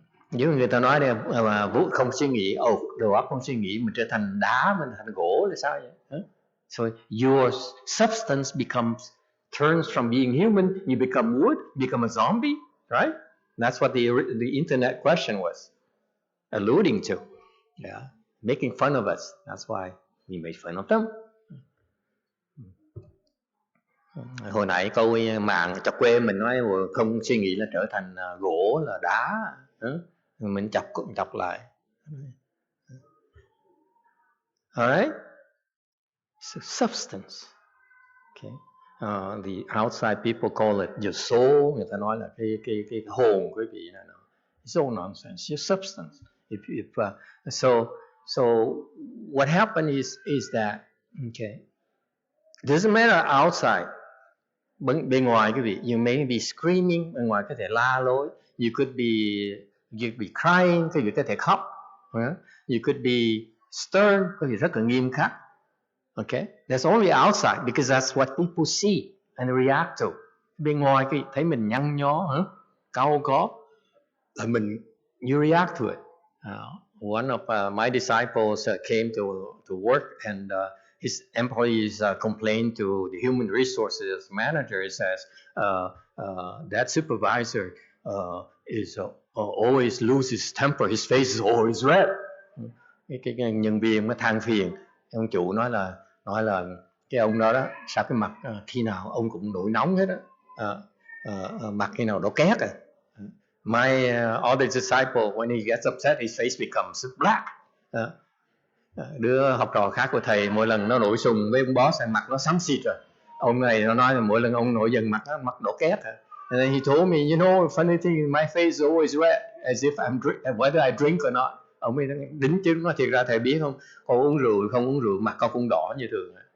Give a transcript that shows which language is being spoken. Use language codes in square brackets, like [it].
[vi] Nếu người ta nói là vũ không suy nghĩ, đầu óc không suy nghĩ, mình trở thành đá, mình thành gỗ là sao vậy? Huh? [en] So your substance turns from being human, you become wood, become a zombie, right? That's what the internet question was alluding to. Yeah, making fun of us. That's why we made fun of them. [vi] Hồi nãy câu mạng chọc quê mình nói không suy nghĩ là trở thành gỗ là đá, mình chọc lại. [en] Alright? So substance. Okay. The outside people call it your soul. [vi] Người ta nói là cái hồn quý vị này. [en] It's all nonsense. Your substance. So what happened is that okay. Doesn't matter outside. [vi] Bên ngoài quý vị, [en] you may be screaming, [vi] bên ngoài có thể la lối. [en] You could be crying, [vi] quý vị có thể khóc. [en] You could be stern, [vi] quý vị rất là nghiêm khắc. [en] Okay, that's only outside because that's what people see and react to. [vi] Bên ngoài quý vị thấy mình nhăn nhó, cau có, là mình [en] you react to it. One of my disciples came to work and his employees complained to the human resources manager. He says that supervisor is always loses his temper. His face is always red. [vi] Cái nhân viên nó than phiền. Ông chủ nói là cái ông đó sao cái mặt khi nào ông cũng nổi nóng hết á, mặt khi nào đỏ két à. [en] My other disciple, when he gets upset, his face becomes black. [vi] Đứa học trò khác của thầy mỗi lần nó nổi sùng với ông boss, mặt nó xám xịt rồi. Ông này nó nói là mỗi lần ông nổi giận mặt đỏ két. [en] And then he told me, you know, funny thing, my face is always red, as if I'm whether I drink or not. [vi] Ông ấy đính chứ nó thiệt ra thầy biết không, con uống rượu không uống rượu mặt con cũng đỏ như thường.